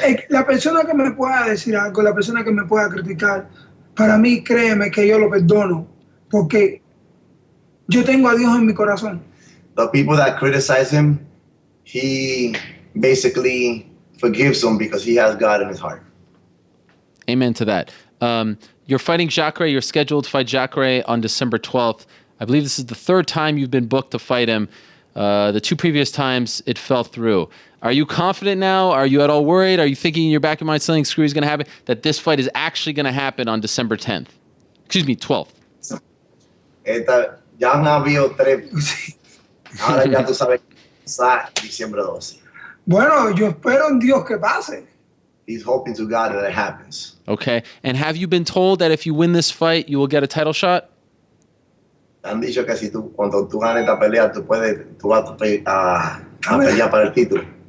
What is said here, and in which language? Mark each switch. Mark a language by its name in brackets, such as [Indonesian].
[Spanish] La persona que me pueda decir algo, la persona que me pueda criticar, para mí, créeme que yo lo perdono, porque yo tengo a Dios en mi corazón. [English] The people that criticize him, he basically forgives them because he has God in his heart. Amen to that. You're fighting Jacare. You're scheduled to fight Jacare on December 12th. I believe this is the third time you've been booked to fight him. The two previous times it fell through. Are you confident now? Are you at all worried? Are you thinking in your back of your mind something screwy is going to happen? That this fight is actually going to happen on December 10th? Excuse me, 12th. [Spanish] Ya han habido 3. Ahora ya tú sabes que diciembre 12. Bueno, yo espero en Dios que pase. [English] He's hoping to God that it happens. Okay. And have you been told that if you win this fight, you will get a title shot? [Spanish] Te han dicho que si tú, cuando tú ganes esta pelea, tú vas a pelear para el título.